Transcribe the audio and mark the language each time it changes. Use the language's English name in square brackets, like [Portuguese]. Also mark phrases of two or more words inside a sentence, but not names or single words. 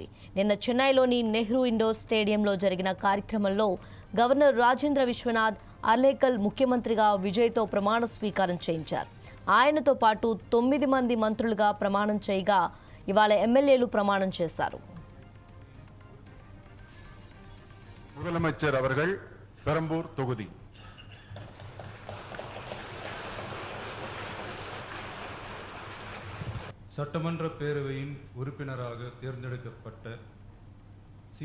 [Telugu] నిన్న చెన్నైలోని నెహ్రూ ఇండోర్ స్టేడియంలో జరిగిన కార్యక్రమంలో గవర్నర్ రాజేంద్ర విశ్వనాథ్ అర్లేకల్ ముఖ్యమంత్రిగా విజయ్తో ప్రమాణ స్వీకారం చేయించారు. ఆయనతో పాటు 9 మంది మంత్రులుగా ప్రమాణం చేయగా ఇవాళ ఎమ్మెల్యేలు ప్రమాణం చేశారు. [Tamil] முதலமைச்சர் அவர்கள் பெரம்பூர் தொகுதி. சட்டமன்ற பேரவையின் உறுப்பினராக தேர்ந்தெடுக்கப்பட்ட சி.